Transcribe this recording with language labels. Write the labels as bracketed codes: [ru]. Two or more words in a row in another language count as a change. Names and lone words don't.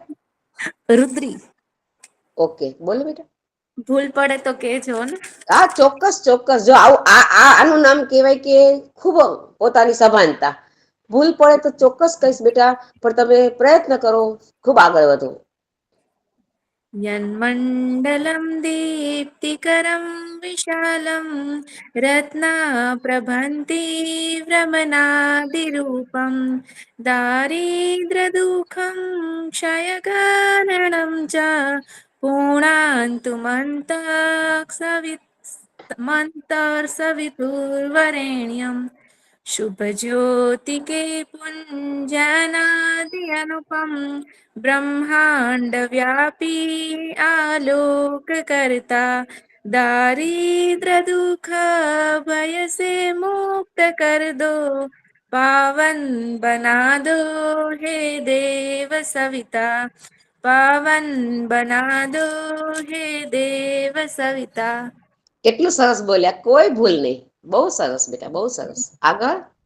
[gu] રુદ્રી. ઓકે, બોલો બેટા. ભૂલ પડે તો કેજો ને. હા, ચોક્કસ ચોક્કસ. જો આવું આનું નામ કહેવાય કે ખૂબ પોતાની સભાનતા. ભૂલ પડે તો ચોક્કસ કહીશ બેટા, પણ તમે પ્રયત્ન કરો, ખૂબ આગળ વધો. [sa] यन्मण्डलं दीप्तिकरं विशालं रत्नाप्रभन्तीव्रमनादिरूपं दारिद्र्यदुःखं क्षयकारणं च पुणान्तु [hi] मन्तर्सवितुर्वरेण्यं शुभज्योतिके पुञ्जनादि अनुपम ब्रह्मांड व्यापी आलोक करता दारिद्र दुख भय से मुक्त कर दो पावन बना दो हे देव सविता पावन बना दो हे देव सविता. [gu] કેટલું સરસ બોલ્યા, કોઈ ભૂલ નહીં. બહુ સરસ બેટા, બહુ સરસ. આગળ.